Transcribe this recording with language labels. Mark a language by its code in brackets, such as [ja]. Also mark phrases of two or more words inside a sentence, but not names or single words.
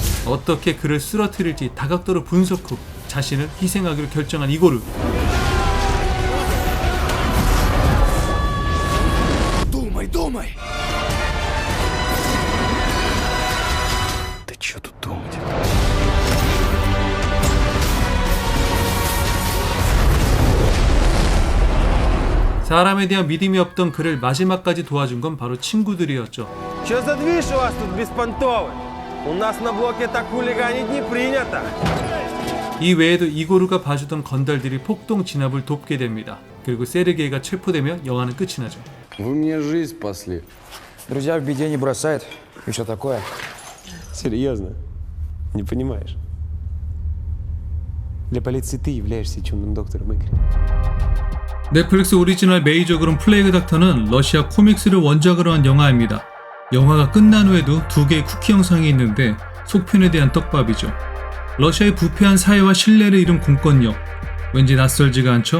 [ko] 어떻게 그를 쓰러뜨릴지 다각도로 분석 후 자신을 희생하기로 결정한 이고르. [ru] Думай! Да чё тут думать? [ko] 사람에 대한 믿음이 없던 그를 마지막까지 도와준 건 바로 친구들이었죠. [ru] Чё за движ у вас тут беспонтовый? У нас на блоке так хулиганить не принято. [ko] 이 외에도 이고르가 봐주던 건달들이 폭동 진압을 돕게 됩니다. 그리고 세르게이가 체포되며 영화는 끝이 나죠. [ru] Вы мне жизнь спасли. Друзья в беде не бросают. И что такое? Серьезно? Не понимаешь? Для полиции ты являешься чумным доктором Игорь. [ko] 넷플릭스 오리지널 메이저 그룹 플레이그 닥터는 러시아 코믹스를 원작으로 한 영화입니다. 영화가 끝난 후에도 2개의 쿠키 영상이 있는데 속편에 대한 떡밥이죠. 러시아의 부패한 사회와 신뢰를 잃은 공권력, 왠지 낯설지가 않죠?